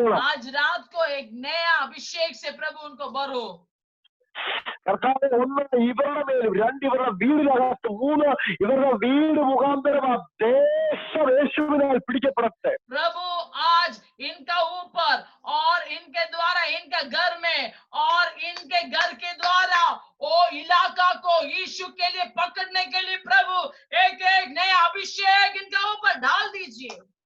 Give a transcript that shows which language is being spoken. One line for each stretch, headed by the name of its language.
Hindi: आज रात को एक नया अभिषेक से प्रभु उनको भरो।
Malayalam: കർത്താവ്, ഒന്ന് ഇവരുടെ മേലും, രണ്ട് ഇവരുടെ വീടിനകത്ത്, മൂന്ന് ഇവരുടെ വീട് മുഖാന്തരം ആ ദേശം യേശുവിനാൽ പിടിക്കപ്പെടട്ടെ.
Hindi: प्रभु आज इनका ऊपर और इनके द्वारा इनके घर में और इनके घर के द्वारा ओ इलाका को यीशु के लिए पकड़ने के लिए प्रभु एक एक नया अभिषेक इनके ऊपर डाल दीजिए।